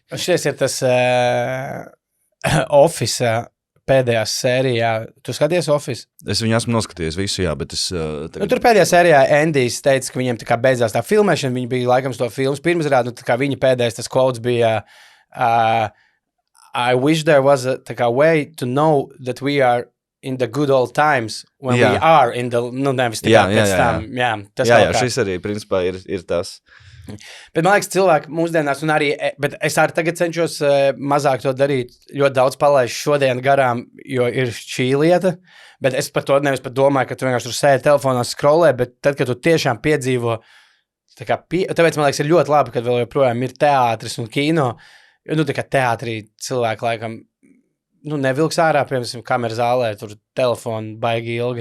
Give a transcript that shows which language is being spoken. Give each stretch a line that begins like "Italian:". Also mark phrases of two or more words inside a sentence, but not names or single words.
Latvian: Šis ir tas Office pēdējā sērijā. Tu skaties Office? Es viņu esmu noskatījies visu, jā, bet es... Tur pēdējā sērijā Endijs teica, ka viņiem tā kā beidzās tā filmēšana, viņi bija laikam to filmas pirmsrādi, tā kā viņa pēdējais tas quotes bija...
English: I wish there was a way to know that we are in the good old times when we are in the,
Latvian: nevis tikai pēc tam. Jā, šis arī, principā, ir tas. Bet man liekas, cilvēki mūsdienās, un arī, bet es arī tagad cenšos mazāk to darīt, ļoti daudz palaišu šodien garām, jo ir šī lieta, bet es par to nevis pat domāju, ka tu vienkārši tur sēdi telefonā scrollē, bet tad, kad tu tiešām piedzīvo, tāpēc man liekas, ir ļoti labi, kad vēl joprojām ir teātris un kino, jo, tā kā teātrī cilvēki laikam, nevilks ārā, piemēram, kameras zālē, tur telefonu baigi ilgi.